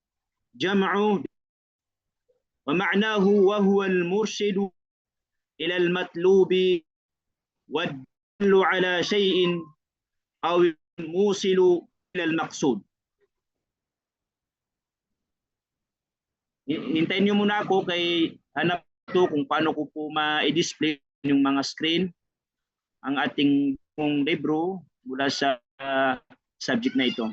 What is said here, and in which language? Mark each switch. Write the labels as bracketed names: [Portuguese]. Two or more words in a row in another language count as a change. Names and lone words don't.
[Arabic] ومعناه وهو المرشد إلى المطلوب والدل على شيء أو الموصل إلى المقصود. [Filipino] Hintayin nyo muna ako kay hanap ito kung paano ko po ma-display yung mga screen ang ating libro mula sa subject na ito.